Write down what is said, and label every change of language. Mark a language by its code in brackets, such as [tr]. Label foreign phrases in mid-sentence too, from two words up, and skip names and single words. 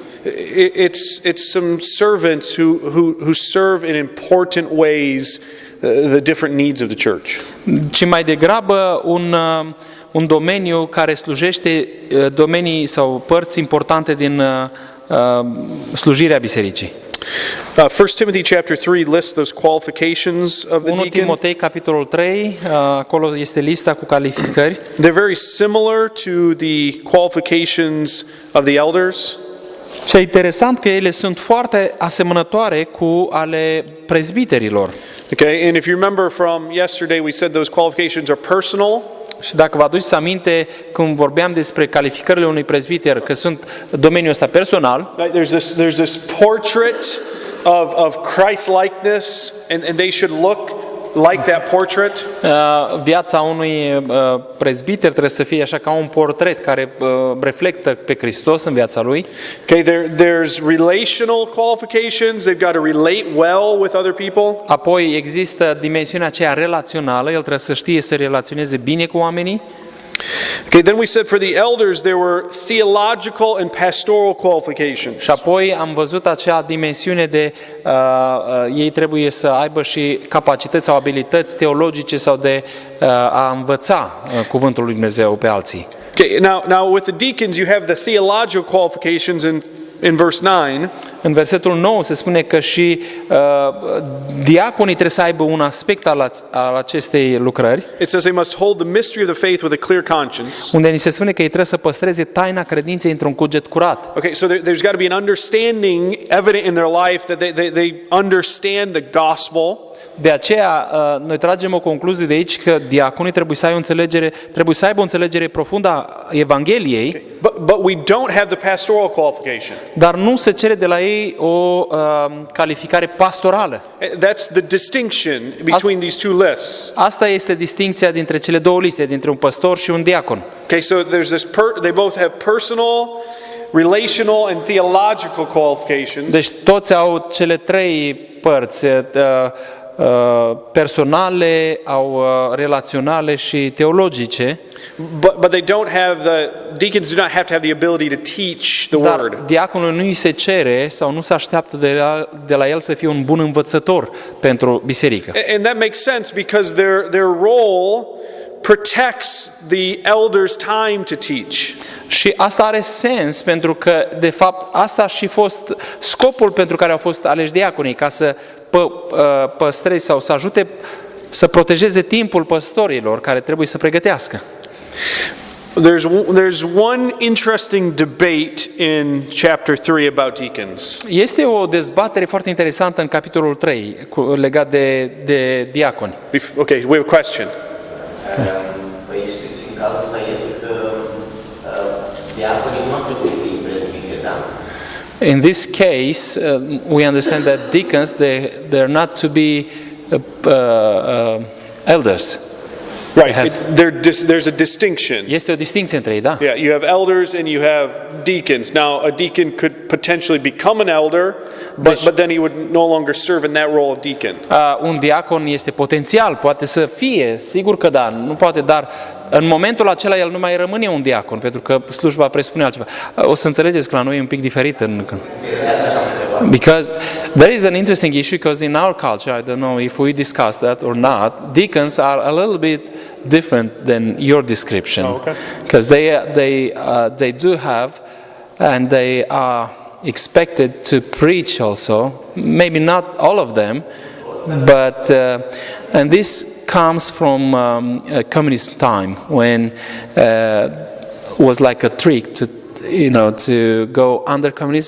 [en] It's some servants who serve in important ways the different needs of the church. [ro] Ci mai degrabă un domeniu care slujește domenii sau părți importante din slujirea bisericii. [en] 1 Timothy chapter 3 lists those qualifications of the 1 deacon. [ro] Timotei, capitolul 3, acolo este lista cu calificări. [en] They're very similar to the qualifications of the elders. [ro] Și e interesant că ele sunt foarte asemănătoare cu ale prezbiterilor. [en] Okay, and if you remember from yesterday, we said those qualifications are personal. [ro] Și dacă vă aduceți aminte când vorbeam despre calificările unui prezbiter, că sunt domeniul ăsta personal, [en] Right? There's this portrait of Christ-likeness, and they should look like that portrait. [ro] viața unui prezbiter trebuie să fie așa ca un portret care reflectă pe Hristos în viața lui. [en] Okay, there's relational qualifications. They've got to relate well with other people. [ro] Apoi există dimensiunea aceea relațională, el trebuie să știe să relaționeze bine cu oamenii. [en] Okay, then we said for the elders there were theological and pastoral qualifications. [ro] Și apoi am văzut acea dimensiune de ei trebuie să aibă și capacități sau abilități teologice sau de a învăța cuvântul lui Dumnezeu pe alții. [en] Okay, now with the deacons you have the theological qualifications in verse 9. [ro] În versetul 9 se spune că și diaconii trebuie să aibă un aspect al acestei lucrări, [en] It says they must hold the mystery of the faith with a clear conscience. [ro] unde ni se spune că ei trebuie să păstreze taina credinței într-un cuget curat. [en] Okay, so there's got to be an understanding evident in their life that they understand the gospel. [ro] De aceea, noi tragem o concluzie de aici că diaconii trebuie să aibă o înțelegere profundă a Evangheliei, [en] But we don't have the pastoral qualification. [ro] dar nu se cere de la ei o calificare pastorală. [en] That's the distinction between these two lists. [ro] Asta este distincția dintre cele două liste, dintre un păstor și un diacon. [en] Okay, so there's this they both have personal, relational and theological qualifications. [ro] Deci toți au cele trei părți, personale, au relaționale și teologice. [en] But they don't have deacons do not have to have the ability to teach the [ro] Dar [en] word. [ro] diaconul nu îi se cere sau nu se așteaptă de la el să fie un bun învățător pentru biserică. [en] And that makes sense because their role protects the elders' time to teach. [ro] Și asta are sens pentru că, de fapt, asta a și fost scopul pentru care au fost aleși diaconii, ca să păstreze sau să ajute să protejeze timpul păstorilor care trebuie să pregătească. [en] There's one interesting debate in chapter 3 about deacons. [ro] Este o dezbatere foarte interesantă în capitolul 3 legat de diaconi. [en] Okay, we have a question. [ro] Păi știți, în cazul ăsta este că diaconii nu ar trebui să fie prezbiteri, da? [en] In this case, we understand that deacons, they're not to be elders. Right. There's a distinction. [ro] Este o distinție între ei, da? [en] Yeah, you have elders and you have deacons. Now, a deacon could potentially become an elder, but then he would no longer serve in that role of deacon. [ro] Un diacon este potențial, poate să fie, sigur că da, nu poate, dar în momentul acela el nu mai rămâne un diacon, pentru că slujba presupune altceva. O să înțelegeți că la noi e un pic diferit. [en] Because there is an interesting issue, because in our culture, I don't know if we discussed that or not, deacons are a little bit different than your description. Oh, okay. Because they do have, and they are expected to preach also, maybe not all of them, but and this comes from communist time when was like a trick to go under communism.